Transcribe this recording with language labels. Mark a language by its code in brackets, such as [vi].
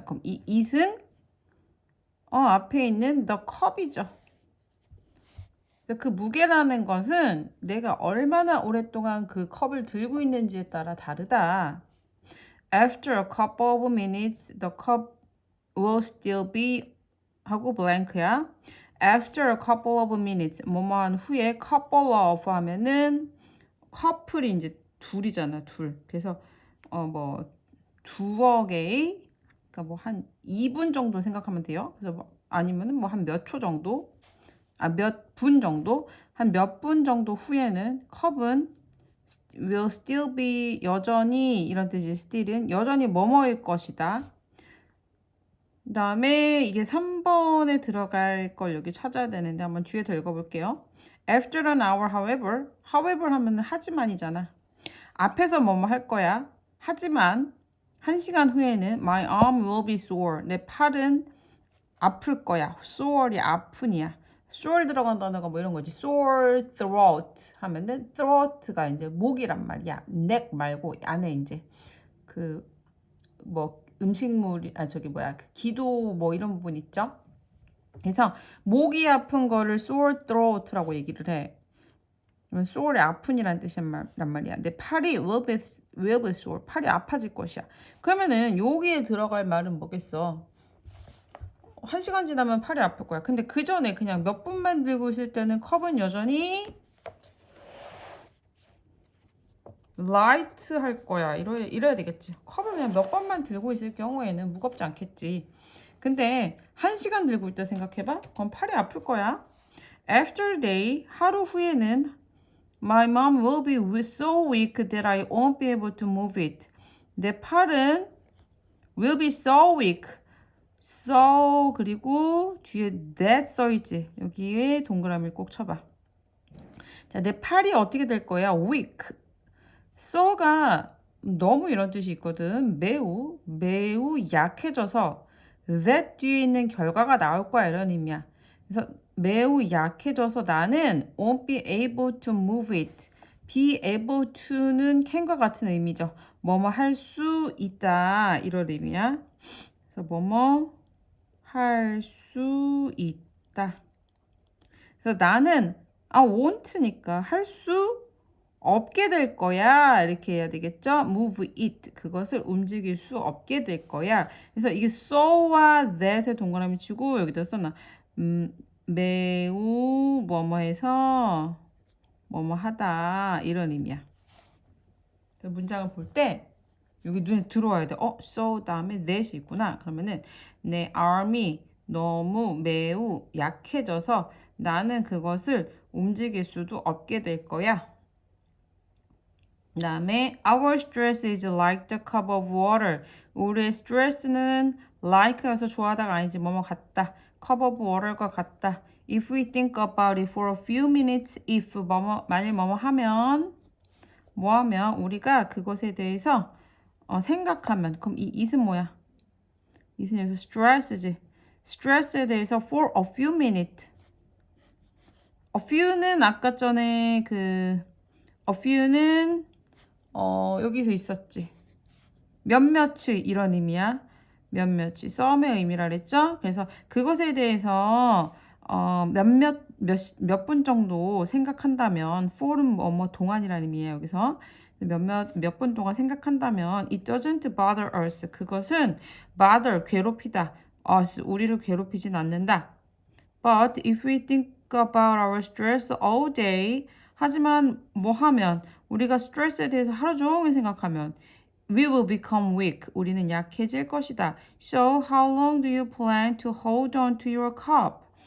[ko] 그럼 이 it은 앞에 있는 the cup이죠. 그 무게라는 것은 내가 얼마나 오랫동안 그 컵을 들고 있는지에 따라 다르다. [en] After a couple of minutes, the cup will still be [ko] 하고 [en] blank야. After a couple of minutes, [ko] 뭐뭐한 후에 couple of 하면은 커플이 이제 둘이잖아, 둘. 그래서 뭐 두어 개의 그러니까 뭐 한 2분 정도 생각하면 돼요. 그래서 뭐 아니면은 뭐 한 몇 초 정도, 몇 분 정도, 한 몇 분 정도 후에는 컵은 [en] will still be [ko] 여전히 이런 뜻이 still은 여전히 뭐뭐일 것이다. 그 다음에 이게 3번에 들어갈 걸 여기 찾아야 되는데 한번 뒤에 더 읽어볼게요. [en] After an hour, however [ko] 하면 하지만이잖아. 앞에서 뭐뭐 할 거야. 하지만 1시간 후에는 [en] my arm will be sore. [ko] 내 팔은 아플 거야. sore이 아픈이야. sore 들어간 단어가 뭐 이런 거지. sore throat 하면은 throat가 이제 목이란 말이야. neck 말고 안에 이제 그 뭐 음식물이 저기 뭐야 그 기도 뭐 이런 부분 있죠. 그래서 목이 아픈 거를 sore throat라고 얘기를 해. sore이 아픈이란 뜻이란 말이야. 내 팔이 will be sore. 팔이 아파질 것이야. 그러면은 여기에 들어갈 말은 뭐겠어? 1시간 지나면 팔이 아플 거야. 근데 그 전에 그냥 몇 분만 들고 있을 때는 컵은 여전히 라이트 할 거야. 이래야 되겠지. 컵을 그냥 몇 번만 들고 있을 경우에는 무겁지 않겠지. 근데 1시간 들고 있다 생각해봐. 그럼 팔이 아플 거야. [en] After day, 하루 후에는 my mom will be so weak that I won't be able to move it. [ko] 내 팔은 [en] will be so weak. [ko] so 그리고 뒤에 that 써있지. 여기에 동그라미를 꼭 쳐봐. 자, 내 팔이 어떻게 될 거야? [en] weak. [ko] so가 너무 이런 뜻이 있거든. 매우 약해져서 that 뒤에 있는 결과가 나올 거야 이런 의미야. 그래서 매우 약해져서 나는 [en] won't be able to move it. [ko] be able to는 can과 같은 의미죠. 뭐뭐 할 수 있다 이런 의미야. 그래서 뭐뭐 할 수 있다. 그래서 나는 won't니까 할 수 없게 될 거야. 이렇게 해야 되겠죠? [en] move it. [ko] 그것을 움직일 수 없게 될 거야. 그래서 이게 so와 that에 동그라미 치고 여기다 써놔. 매우 뭐뭐해서 뭐뭐하다 이런 의미야. 문장을 볼 때 여기 눈에 들어와야 돼. so 다음에 that이 있구나. 그러면은 내 arm이 너무 매우 약해져서 나는 그것을 움직일 수도 없게 될 거야. [en] 그 다음에 our stress is like the cup of water. [ko] 우리의 스트레스는 like여서 좋아하다가 아니지 뭐뭐 같다. [en] cup of water과 같다. If we think about it for a few minutes, [ko] if 만일 뭐뭐 하면 우리가 그것에 대해서 생각하면 그럼 이 it은 뭐야? it은 여기서 stress지. [en] stress에 대해서 for a few minutes. [ko] a few는 아까 전에 a few는 여기서 있었지. 몇몇이 이런 의미야. 몇몇이 some의 의미라 그랬죠? 그래서 그것에 대해서 몇 분 정도 생각한다면 for은 뭐뭐 동안이라는 의미예요. 여기서 몇 분 동안 생각한다면 [en] it doesn't bother us. [ko] 그것은 bother 괴롭히다. us 우리를 괴롭히진 않는다. [en] But if we think about our stress all day [ko] 하지만 뭐 하면 우리가 스트레스에 대해서 하루 종일 생각하면 [en] we will become weak. [ko] 우리는 약해질 것이다. [en] So how long do you plan to hold on to your cup?